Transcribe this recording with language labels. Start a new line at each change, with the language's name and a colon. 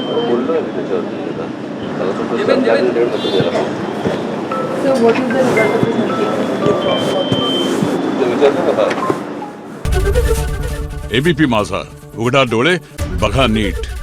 Marathi: बोललो आहे त्याच्यावरती आता. मला वाटतं सरकारने निर्णय द्यायला पाहिजे.
English: So what is the result of this meeting?
Marathi: ते विचारतो का फार? एबीपी माझा, उघडा डोळे बघा नीट.